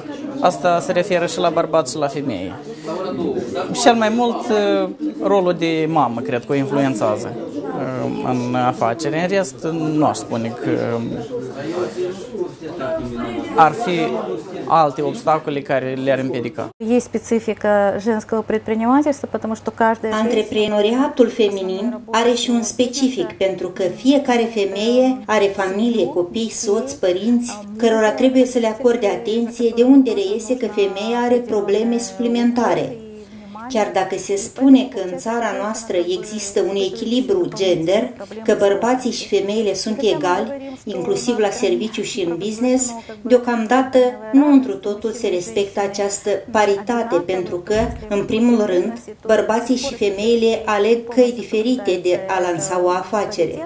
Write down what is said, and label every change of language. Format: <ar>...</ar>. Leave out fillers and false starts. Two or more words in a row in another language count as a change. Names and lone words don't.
<ro>Asta se referă și la bărbați și la femei. Cel mai mult rolul de mamă, cred că o influențează în afacere. În rest, nu aș spune că ar fi alte obstacole care le-ar împiedica.</ro> <ru>Есть специфика женского предпринимательства, потому что каждая...</ru> <ro>Antreprenoriatul feminin are și un specific, pentru că fiecare femeie are familie, copii, soți, părinți, cărora trebuie să le acorde atenție, de unde reiese că femeia are probleme suplimentare. Chiar dacă se spune că în țara noastră există un echilibru gender, că bărbații și femeile sunt egali, inclusiv la serviciu și în business, deocamdată nu întru totul se respectă această paritate, pentru că, în primul rând, bărbații și femeile aleg căi diferite de a lansa o afacere.</ro>